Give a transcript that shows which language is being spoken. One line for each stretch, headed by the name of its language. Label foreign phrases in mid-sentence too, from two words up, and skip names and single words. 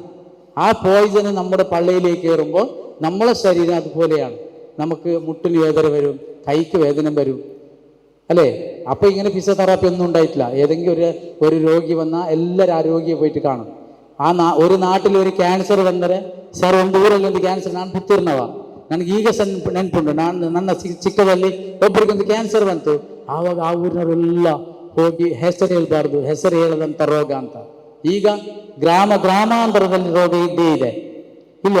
Malayalam: ആ പോയിസന് നമ്മുടെ പള്ളയിലേക്ക് കയറുമ്പോൾ നമ്മളെ ശരീരം അതുപോലെയാണ്. നമുക്ക് മുട്ടിന് വേദന വരും, കൈക്ക് വേദന വരും, അല്ലേ? അപ്പോൾ ഇങ്ങനെ ഫിസിയോതെറാപ്പി ഒന്നും ഉണ്ടായിട്ടില്ല. ഏതെങ്കിലും ഒരു രോഗി വന്നാൽ എല്ലാവരും ആ രോഗിയെ പോയിട്ട് കാണും. ഒരു നാട്ടിൽ ഒരു
Kannada: ಕ್ಯಾನ್ಸರ್ ಬಂದರೆ, ಸರ್ ಒಂದು ಊರಲ್ಲಿ ಒಂದು ಕ್ಯಾನ್ಸರ್, ನಾನು ಪುತ್ತೂರಿನವ, ನನಗೆ ಈಗ ನೆನಪುಂಟು, ನನ್ನ ಚಿಕ್ಕದಲ್ಲಿ ಒಬ್ಬರಿಗೊಂದು ಕ್ಯಾನ್ಸರ್ ಬಂತು. ಆವಾಗ ಆ ಊರಿನವರೆಲ್ಲ ಹೋಗಿ ಹೆಸರು ಹೇಳ್ಬಾರ್ದು, ಹೆಸರು ಹೇಳದಂಥ ರೋಗ ಅಂತ. ಈಗ ಗ್ರಾಮಾಂತರದಲ್ಲಿ ರೋಗ ಇದ್ದೇ ಇದೆ, ಇಲ್ವಾ?